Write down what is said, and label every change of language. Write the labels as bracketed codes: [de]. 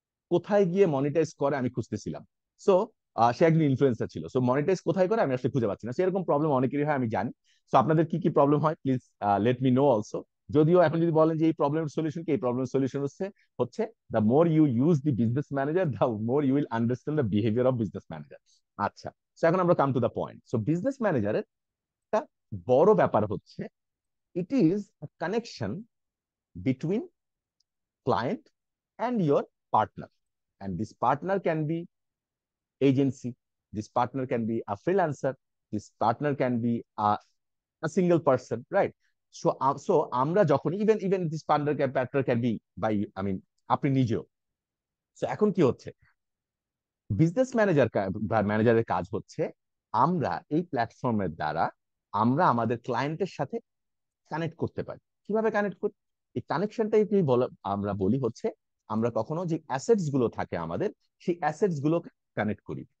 [bn] কোথায় গিয়ে মনিটাইজ করে আমি খুঁজতেছিলাম। সো সে একজন ইনফ্লুয়েন্সার ছিল, সো মনিটাইজ কোথায় করে আমি আসলে খুঁজে পাচ্ছি না। সেরকম প্রবলেম অনেকেরই হয়, আমি জানি। সো আপনাদের কি কি প্রবলেম হয় [en] Please let me know also. [bn] যদিও এখন যদি বলেন যে এই প্রবলেমের সলিউশন কি, এই প্রবলেমের সলিউশন হচ্ছে হচ্ছে [en] The more you use the business manager, the more you will understand the behaviour of business manager. [bn] আচ্ছা, সো এখন আমরা [en] Come to the point. [bn] So business ম্যানেজারের একটা বড় ব্যাপার হচ্ছে, [en] It is a connection between client and your partner, and this partner can be agency, this partner can be a freelancer, this partner can be a single person, right? So [bn] আমরা যখন [en] even this partner can be by, I mean, [bn] আপনি নিজেও। So এখন কি হচ্ছে, business ম্যানেজারের কাজ হচ্ছে আমরা এই প্ল্যাটফর্মের দ্বারা আমরা আমাদের ক্লায়েন্টের সাথে কানেক্ট করতে পারি। কিভাবে কানেক্ট করি? এই কানেকশনটাই কি আমরা বলি হচ্ছে, আমরা কখনো যে অ্যাসেটস গুলো থাকে আমাদের, সেই অ্যাসেটস গুলো কানেক্ট করি।